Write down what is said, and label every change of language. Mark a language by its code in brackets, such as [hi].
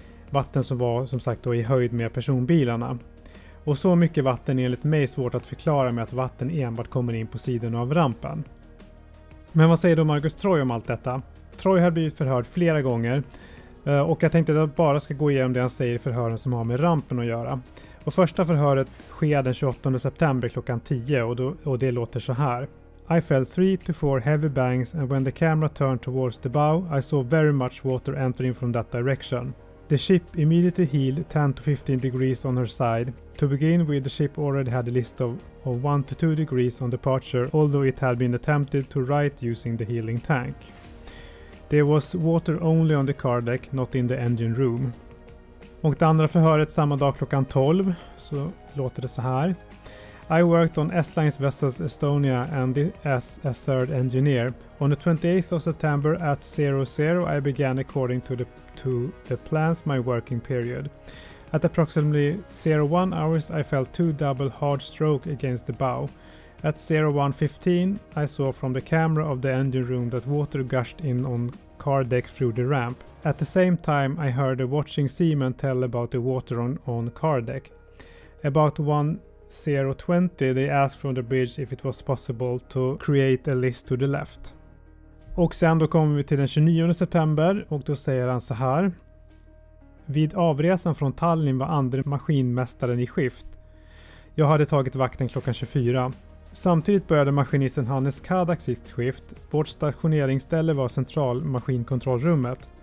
[sv] Vatten som var som sagt då i höjd med personbilarna. Och så mycket vatten är enligt mig svårt att förklara med att vatten enbart kommer in på sidorna av rampen. Men vad säger då Margus Troy om allt detta? Troy har blivit förhörd flera gånger. Och jag tänkte att jag bara ska gå igenom det han säger i förhören som har med rampen att göra. Och första förhöret sker den 28 september klockan 10 och det låter så här. [en] I felt 3 to 4 heavy bangs and when the camera turned towards the bow I saw very much water entering from that direction. The ship immediately heeled 10 to 15 degrees on her side. To begin with, the ship already had a list of 1 to 2 degrees on departure, although it had been attempted to right using the heeling tank. There was water only on the car deck, not in the engine room. Och det andra förhöret samma dag klockan 12 så låter det så här. I worked on S-Line's vessels Estonia and as a third engineer. On the 28th of September at 00 I began according to the plans my working period. At approximately 01 hours I felt 2 double hard stroke against the bow. At 01:15 I saw from the camera of the engine room that water gushed in on car deck through the ramp. At the same time I heard a watching seaman tell about the water on car deck. About 10:20 they asked from the bridge if it was possible to create a list to the left. [sv] Och sen då kommer vi till den 29 september och då säger han så här. Vid avresan från Tallinn var andra maskinmästaren i skift. Jag hade tagit vakten klockan 24. Samtidigt började maskinisten Hannes Kadak sitt skift. Vårt stationeringsställe var centralmaskinkontrollrummet.